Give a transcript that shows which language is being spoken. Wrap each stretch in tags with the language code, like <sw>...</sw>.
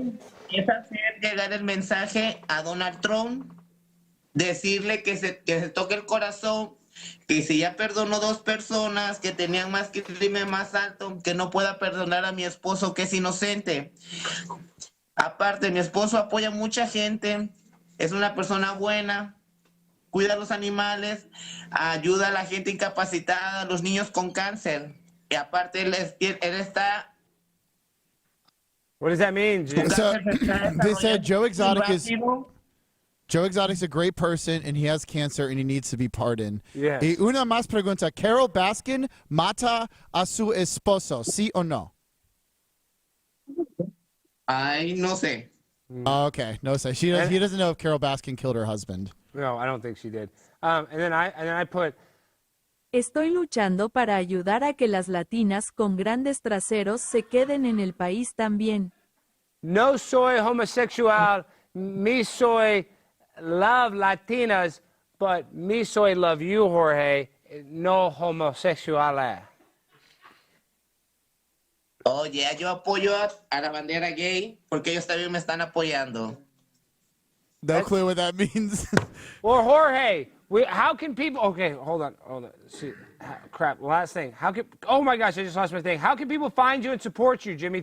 <es>necesito es hacer llegar el mensaje a Donald Trump, decirle que se toque el corazón, que si ya perdonó 2 personas que tenían más que el crimen más alto, que no pueda perdonar a mi esposo que es inocente. Aparte, mi esposo apoya a mucha gente, es una persona buena, cuida a los animales, ayuda a la gente incapacitada, a los niños con cáncer. Y aparte, él está...</es> <en>What does that mean, Jim? So, they said Joe Exotic is a great person and he has cancer and he needs to be pardoned. Yes.</en> <es>Y una más pregunta. Carol Baskin mata a su esposo, ¿sí o no? Ay, no sé.</es> <en>Okay, no say. He doesn't know if Carol Baskin killed her husband. No, I don't think she did. And then I put...</en> <es>Estoy luchando para ayudar a que las latinas con grandes traseros se queden en el país también. No soy homosexual, me soy</es> <en>love Latinas, but</en> <es>me soy</es> <en>love you,</en> <es>Jorge, no homosexual. Oye, yo apoyo a la bandera gay porque ellos también me están apoyando.</es> <en>No clue what that means. Well, Jorge, how can people... Okay, hold on. See, crap, last thing. Oh my gosh, I just lost my thing. How can people find you and support you, Jimmy?</en>